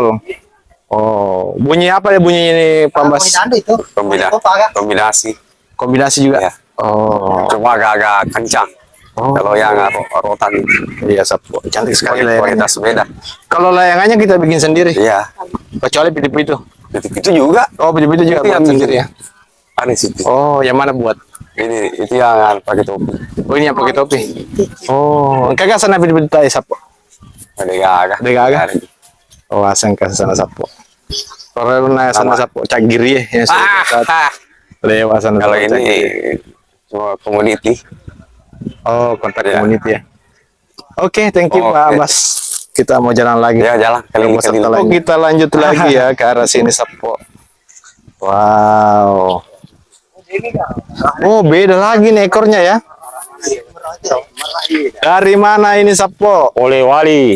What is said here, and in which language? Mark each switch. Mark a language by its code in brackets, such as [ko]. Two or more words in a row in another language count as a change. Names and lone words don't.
[id] Oh, bunyi apa ya bunyi ini Pambas? Kombinasi. Kombinasi juga. Ya. Oh. Cuma agak-agak kencang. Oh. Kalau yang rotan Iya Sapo, cantik sekali layangannya. kualitas beda. Kalau layangannya kita bikin sendiri, Iya. kecuali pitu-pitu. Itu juga. Oh, pitu-pitu juga Itu buat yang sendiri ya. Ada situ. Oh, yang mana buat? Ini itu yang pakai topi. Oh, ini yang pakai topi. Oh, kagak sana pitu-pitu tay Sapo. Ada gagah. Ada gagah? Oh, asing ke sana Sapo. Kalau na sana Sapo, cagiri ya. Lewat sana. Kalau Sapo, ini Cagiri. cuma community. Oh, kontak Ya. community ya. Oke, [en] thank you [id] Oke. Pak Bas. Kita mau jalan lagi. Ya, jalan. Oh, kita lanjut lagi ya ke arah sini Sapo. Wow. Oh, beda lagi nih ekornya ya. Dari mana ini Sapo? Polewali.